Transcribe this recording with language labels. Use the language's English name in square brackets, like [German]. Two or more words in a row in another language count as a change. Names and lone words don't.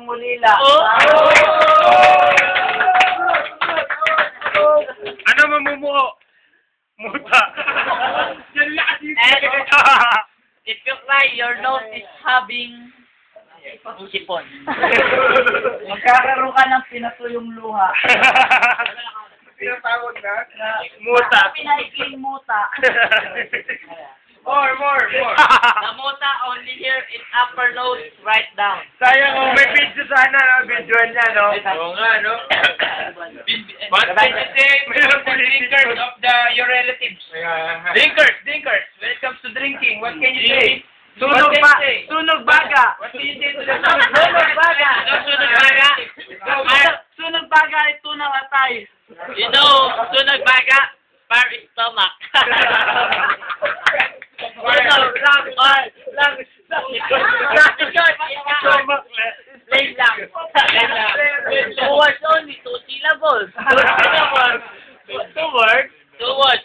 [Filipino] dila. Ano mamumuo? Muta. [English] And if you cry, your nose is having sipon. [Filipino] Magkakaroon ka ng pinatuyong luha. Tinatawag na? Muta. Pinaikling muta. [English] More. The muta only here in upper nose, right down. [Filipino] Sayang kung may video sana, video niya, no? Oo nga, no? [English] But this is the drinkers of your relatives. Drinkers. When it comes to drinking, what can you say? [Filipino] Sunog baga. [English] What can you say to them? [Filipino] Sunog baga. Sunog baga. Sunog baga ay tunang atay. [English] You know, [Filipino] sunog baga, [English] fire is stomach. [Filipino] Plain lang. [English] Two words only, 2 syllables. Two words.